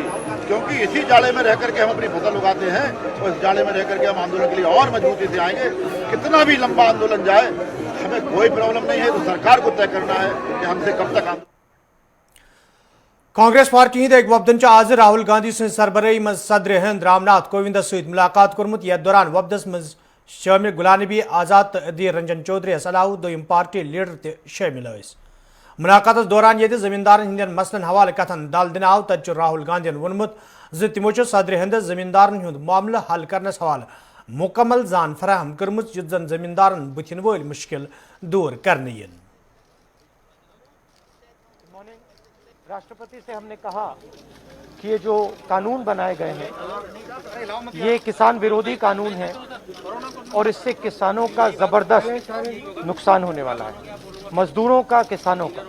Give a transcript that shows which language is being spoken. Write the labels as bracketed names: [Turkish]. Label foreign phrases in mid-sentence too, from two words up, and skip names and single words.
[Hindi] क्योंकि इसी जाड़े में रह करके हम अपनी फसल उगाते हैं और इस जाड़े में रह करके हम आंदोलन के लिए और मजबूती से आएंगे। कितना भी लंबा आंदोलन जाए, हमें कोई प्रॉब्लम नहीं है। तो सरकार को तय करना है कि हमसे कब तक [Kashmiri] कांग्रेस पार्टी हंद वफदन आज राहुल गांधी सद सरबराही मज सदर हिंद रामनाथ कोविंद सत मुलाकात कोर्मुत यथ दौरान वफदस मज शामिल गुलाम नबी आजाद तो अधीर रंजन चौधरी अलाव दोयम पार्टी लीडर त शामिल मुलाकात दौरान ये जमींदार हंदन मसलन हवाले कथन दल दिन आव तत राहुल गांधी वोनमुत तमो सदर हिंद जमींदार हंद मामल हल करनस हवाले मुकम्मल जान फराहम कर्मुत युत जन जमींदार बुथिन वोल मुश्किल दूर करने यिन। [Hindi] राष्ट्रपति से हमने कहा कि ये जो कानून बनाए गए हैं ये किसान विरोधी कानून है और इससे किसानों का जबरदस्त नुकसान होने वाला है, मजदूरों का, किसानों का।